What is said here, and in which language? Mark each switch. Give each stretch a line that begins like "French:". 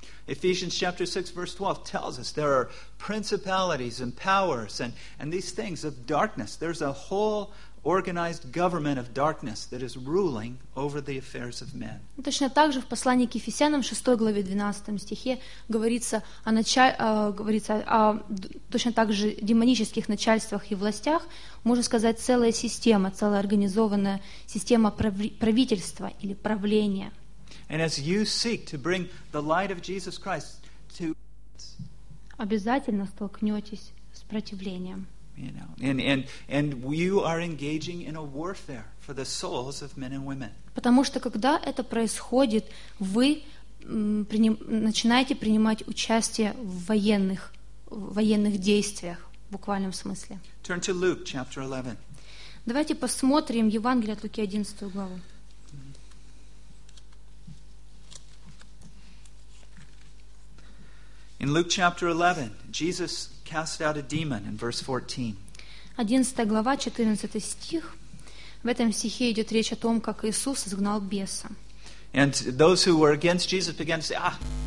English: Ephesians chapter 6 verse 12 tells us there are principalities and powers and these things of darkness. There's a whole organized government of darkness that is ruling over the affairs of men.
Russian: Точно так же в послании к Ефесянам 6 главе 12 стихе говорится о точно так же демонических начальствах и властях, можно сказать, целая организованная система правительства или правления.
English: And as you seek to bring the light of Jesus Christ to
Russian: обязательно столкнётесь с противлением.
English: You know, and you are engaging in a warfare for the souls of men and women.
Russian: Потому что когда это происходит, вы начинаете принимать участие в военных действиях в буквальном смысле.
English: Turn to Luke chapter 11.
Russian: Давайте посмотрим Евангелие от Луки 11 главу.
English: In Luke chapter 11, Jesus cast out a demon in verse 14.
Russian: 11 глава, 14 стих. В этом стихе идет речь о том, как Иисус изгнал беса.
English: And those who were against Jesus began to say, ah!